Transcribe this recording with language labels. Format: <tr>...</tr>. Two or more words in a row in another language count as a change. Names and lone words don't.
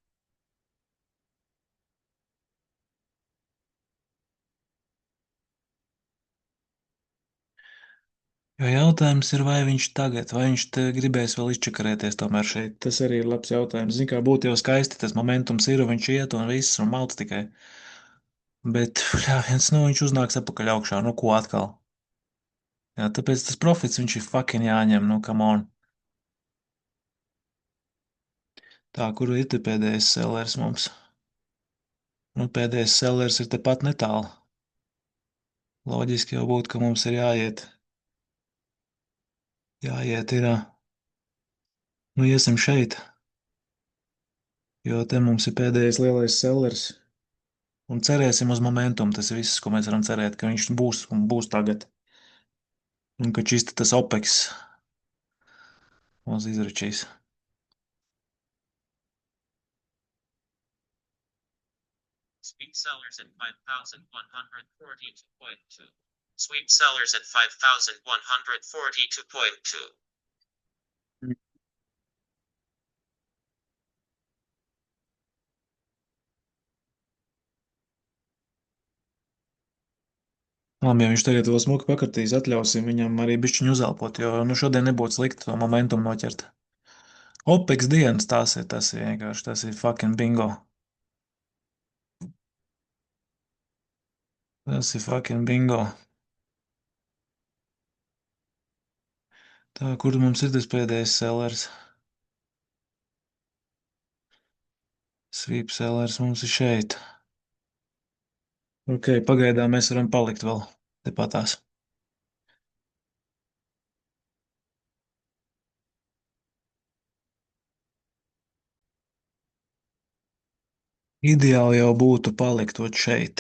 <lv>Jo jautājums ir, vai viņš tagad, vai viņš te gribēs vēl izčakarēties tomēr šeit. Tas arī ir labs jautājums. Zin kā būtu jau skaisti, tas momentums ir, un viņš iet un viss, un malc tikai. Bet, jā, viens, nu, viņš uznāks atpakaļ augšā, nu, ko atkal? Jā, tāpēc tas profits viņš ir fucking jāņem, nu,</lv> <en>come on.</en> <lv>Tā, kur ir te pēdējais sellers mums? Nu, pēdējais sellers ir tepat netālu. Loģiski jau būtu, ka mums ir jāiet. Jāiet ir, nu, iesim šeit, jo te mums ir pēdējais lielais sellers. Un cerēsim uz momentumu. Tas ir viss, ko mēs varam cerēt, ka viņš būs un būs tagad. Un ka šis tas OPEX mūs izračīs.</lv> <en>Sweet sellers at 5,142.2. Sweet sellers at 5,142.2.</en> <lv>Labi, ja viņš tagad vēl smuki pakartīs, atļausim viņam arī bišķiņu uzelpot, jo nu šodien nebūtu slikti to momentumu noķert. OPEX dienas tas ir vienkārši, tas ir</lv> <en>fucking bingo.</en> <lv>Tas ir</lv> <en>fucking bingo.</en> <lv>Tā, kur mums ir tas pēdējais sellers?</lv> <en>Sweep sellers</en> <lv>mums ir šeit. Ok, pagaidām mēs varam palikt vēl tepatās. Ideāli jau būtu palikt ot šeit.</lv>